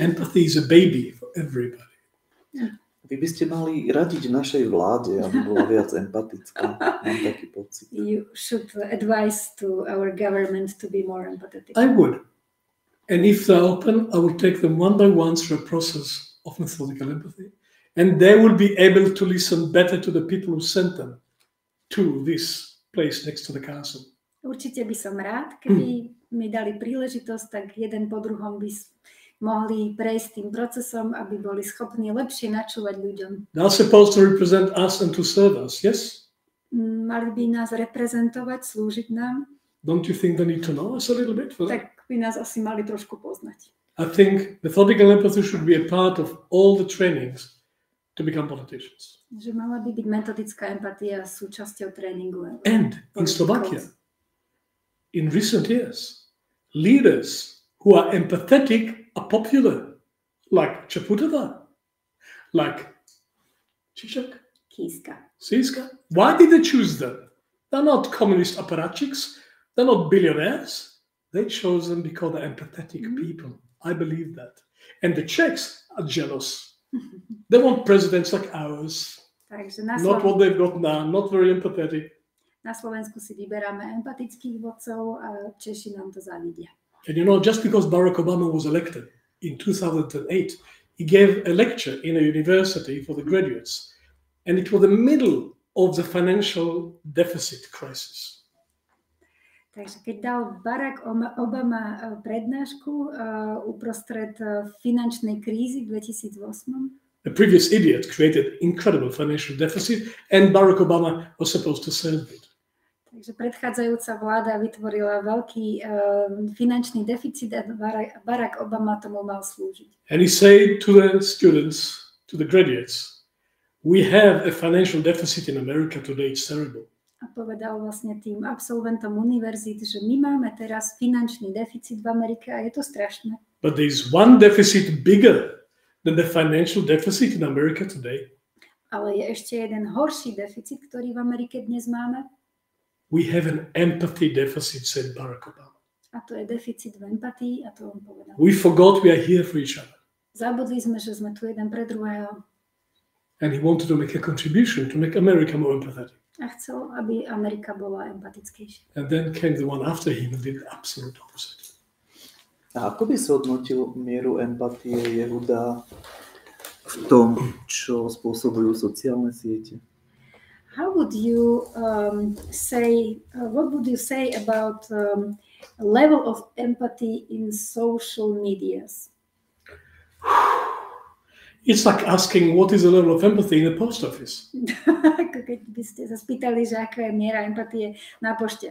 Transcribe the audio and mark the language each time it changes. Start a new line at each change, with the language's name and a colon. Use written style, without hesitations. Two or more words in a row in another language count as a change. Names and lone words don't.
English: Empathy is a baby for everybody.
Slovak: Vy by ste mali radiť našej vláde, aby bola viac empatická. Mám taký pocit.
English: You should advise to our government to be more empathetic. I would. And if they're open, I would take them one by one through a process of methodical empathy. And they will be able to listen better to the people who sent them to this place next to the castle.
Slovak: Určite by som rád, keby mi dali príležitosť, tak jeden po druhom by mohli prejsť tým procesom, aby boli schopní lepšie načúvať ľuďom.
English: They're supposed to represent us and to serve us, yes?
Slovak: Mali by nás reprezentovať, slúžiť nám.
English: Don't you think they need to know us a little bit for that?
Slovak: Tak by nás asi mali trošku poznať.
English: I think methodical empathy should be a part of all the trainings to become politicians.
Slovak: Že mala by byť metodická empatia súčasťou tréningu.
English: And in Slovakia, in recent years, leaders who are empathetic are popular, like Čaputová, like Žižek, Kiska. Why did they choose them? They're not communist apparatchiks. They're not billionaires. They chose them because they're empathetic people. I believe that. And the Czechs are jealous. They want presidents like ours.
Slovak: Takže
English: not what they've got now, not very empathetic.
Slovak: Na Slovensku si vyberáme empatických vodcov a Češi nám to závidia.
English: And you know, just because Barack Obama was elected in 2008, he gave a lecture in a university for the graduates. And it was the middle of the financial deficit crisis.
Slovak: Takže keď dal Barack Obama prednášku uprostred finančnej krízy v 2008,
English: a previous idiot created incredible financial deficit and Barack Obama was supposed to serve it.
Slovak: Takže predchádzajúca vláda vytvorila veľký finančný deficit a Barack Obama tomu mal slúžiť.
English: And he said to the students, to the graduates, we have a financial deficit in America today, it's terrible.
Slovak: A povedal vlastne tým absolventom univerzít, že my máme teraz finančný deficit v Amerike a je to strašné.
English: But there is one deficit bigger than the financial deficit in America today.
Slovak: Ale je ešte jeden horší deficit, ktorý v Amerike dnes máme.
English: We have an empathy deficit, said Barack Obama.
Slovak: A to je deficit v empatii, a to on povedal.
English: We forgot we are here for each other.
Slovak: Zabudli sme, že sme tu jeden pre druhého.
English: And he wanted to make a contribution to make America more empathetic.
Slovak: A chcel, aby Amerika bola empatickejšia.
English: And then came the one after him and did the absolute opposite.
Slovak: A ako by si hodnotil mieru empatie Jehuda v tom, čo spôsobujú sociálne siete?
English: How would you say, what would you say about level of empathy in social medias? It's like asking what is the level of empathy in a post office.
Slovak: Keď by ste sa spýtali, že aká je miera empatie na pošte.